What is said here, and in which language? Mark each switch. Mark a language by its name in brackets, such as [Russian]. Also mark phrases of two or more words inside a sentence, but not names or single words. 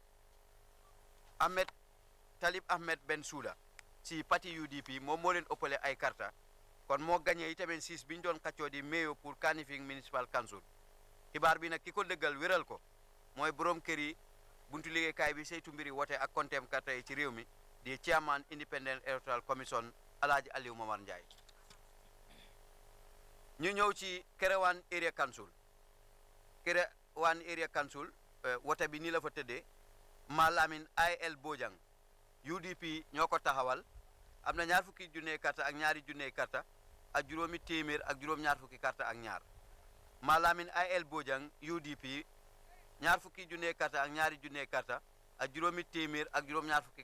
[Wolof] Talib Ahmed Bensouda si parti UDP moom moo leen ëppale ay carte kon moo gagné itamit siis bi ñu doon xaccoo di mayo pour Kanifing municipal council xibaar bi nag ki ko dëggal wéral ko mooy borom kër yi buntu liggéeykaay bi saytu mbiri wote ak kontem carte yi ci réew mi di chairman independent electoral commission alhaji aliou momar ndiaye ñu ñëw ci Kerewan area council wote bi nii la fa tëddee Malamin il Bojang UDP ñoo ko taxawal am na ñaar fukki junne carte ak ñaari junne carte ak juróomi téeméer ak juróom ñaar fukki carte ak ñaar Malamin il Bojang UDP ñaar fukki junne carte ak ñaari junne carte ak juróomi téeméer ak juróom